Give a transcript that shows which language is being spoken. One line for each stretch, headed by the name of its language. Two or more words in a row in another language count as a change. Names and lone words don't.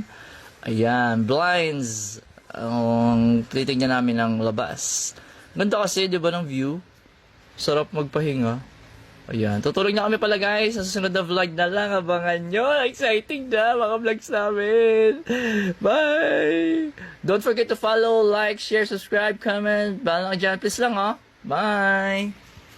Filipino: Ayan, blinds. Ang titignan namin ng labas. Ganda kasi, di ba, ng view? Sarap magpahinga. Ayan, tutulog na kami pala guys. Sa susunod na vlog na lang, abangan nyo. Exciting na mga vlogs namin. Bye!
English: Don't forget to follow, like, share, subscribe, comment.
Filipino: Bahala ka dyan, please lang, oh. Bye!